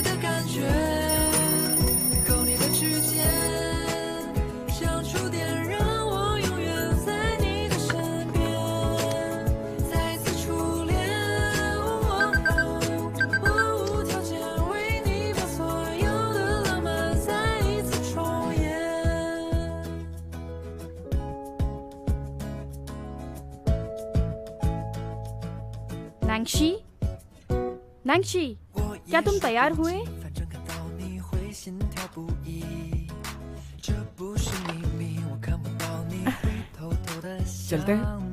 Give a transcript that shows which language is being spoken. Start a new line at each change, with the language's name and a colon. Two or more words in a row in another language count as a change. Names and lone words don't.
Chinese: 的感觉，勾你的指尖，像触电，让我永远在你的身边。再次初恋，我无条件为你把所有的浪漫再一次重演。
Hindi: नैंक्षी नैंक्षी क्या तुम तैयार हुए? चलते हैं।